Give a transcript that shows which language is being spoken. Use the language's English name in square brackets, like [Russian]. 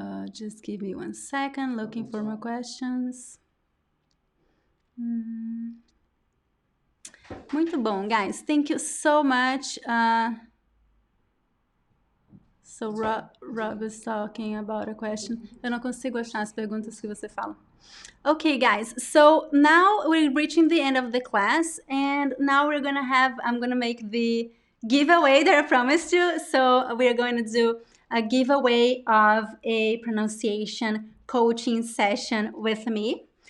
[English] Just give me 1 second, looking for more questions. [Portuguese] Muito bom, [English] guys. Thank you so much. So Rob is talking about a question. [Portuguese] Eu não consigo achar as perguntas que você fala. [English] Okay, guys. So now we're reaching the end of the class, and now I'm gonna make the giveaway that I promised you. So we're going to do a giveaway of a pronunciation coaching session with me.